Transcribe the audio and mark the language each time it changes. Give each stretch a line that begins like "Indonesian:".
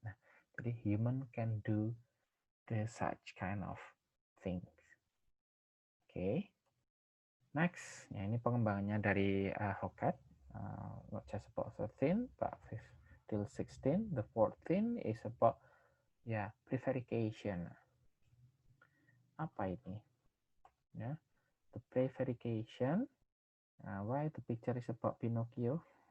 Indonesian: Nah, jadi
English: human can do such kind of things.
Indonesian: Oke. Next, ini pengembangannya dari Hockett.
English: Not just about 13, but 5 till 16. The 14 is about prevarication.
Indonesian: Apa ini?
English: The prevarication. Why the picture is about Pinocchio?